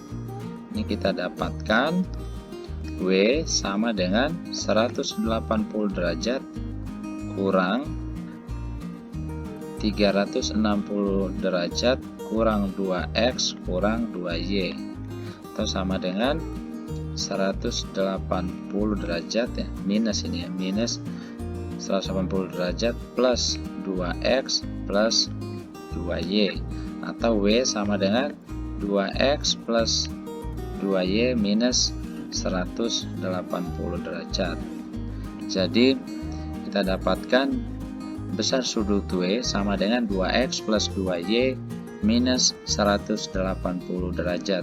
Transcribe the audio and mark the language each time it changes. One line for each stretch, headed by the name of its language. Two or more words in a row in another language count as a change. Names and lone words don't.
Indonesian: Ini kita dapatkan W sama dengan 180 derajat kurang 360 derajat kurang 2x kurang 2y. Atau sama dengan 180 derajat ya, minus ini ya, minus 180 derajat plus 2x plus 2y, atau W sama dengan 2x plus 2y minus 180 derajat. Jadi kita dapatkan besar sudut W sama dengan 2x plus 2y minus 180 derajat.